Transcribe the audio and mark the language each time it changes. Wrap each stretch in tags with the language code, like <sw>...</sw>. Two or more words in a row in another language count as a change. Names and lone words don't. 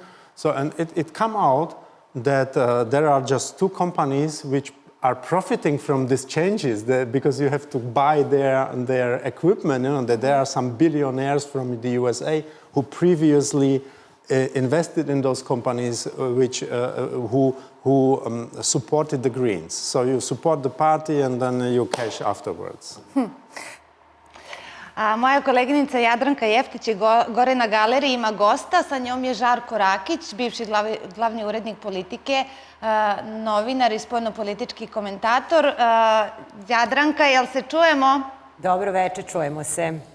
<en>So, and it come out that there are just two companies which are profiting from these changes because you have to buy their equipment. You know, that there are some billionaires from the USA who previously invested in those companies who supported the Greens. So you support the party and then you cash afterwards.</en> <sr>Moja koleginica Jadranka Jeftić je gore na galeriji, ima gosta. Sa njom je Žarko Rakić, bivši glavni urednik Politike, novinar i spoljnopolitički komentator. Jadranka, jel se čujemo? Dobro veče, čujemo se.</sr>